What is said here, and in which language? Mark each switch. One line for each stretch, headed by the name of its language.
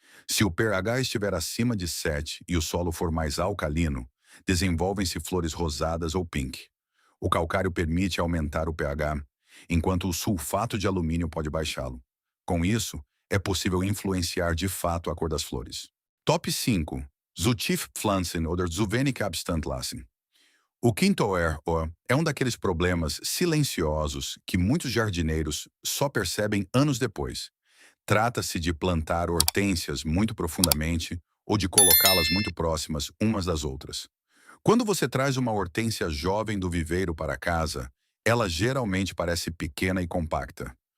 Portuguese: Se o pH estiver acima de 7 e o solo for mais alcalino, desenvolvem-se flores rosadas ou pink. O calcário permite aumentar o pH, enquanto o sulfato de alumínio pode baixá-lo. Com isso, é possível influenciar de fato a cor das flores. Top 5.
German: Zu tief pflanzen oder zu wenig Abstand lassen.
Portuguese: O quinto erro é um daqueles problemas silenciosos que muitos jardineiros só percebem anos depois. Trata-se de plantar hortênsias muito profundamente ou de colocá-las muito próximas umas das outras. Quando você traz uma hortênsia jovem do viveiro para casa, ela geralmente parece pequena e compacta.